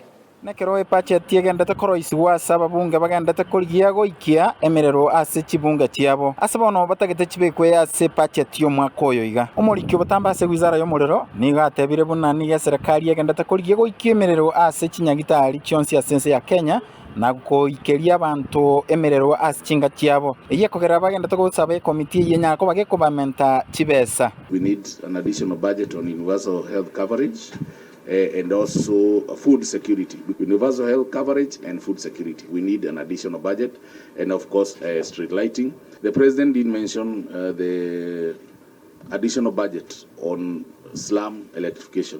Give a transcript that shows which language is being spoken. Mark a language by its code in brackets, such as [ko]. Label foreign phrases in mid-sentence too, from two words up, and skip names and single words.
[guz] nekero epache tiegendete koroisi wasa babunge bagendete korigia goikia emerero ase chibunge chiabo ase bono batagete chibekwe ase pache tio mwaka oyo iga omorikio botamba ase wizara y'omorero niga atebire buna niga serikali egendete korigia goikia emerero ase chinyagitari chionsi ase ya Kenya na goikeria abantu emerero ase chinga chiabo eye kogera bagendete gusaba committee yenya ko bagekobamenta chibesa. [en] We need an additional budget on universal health coverage and also food security. Universal health coverage and food security. We need an additional budget and of course street lighting. The president did mention the additional budget on slum electrification.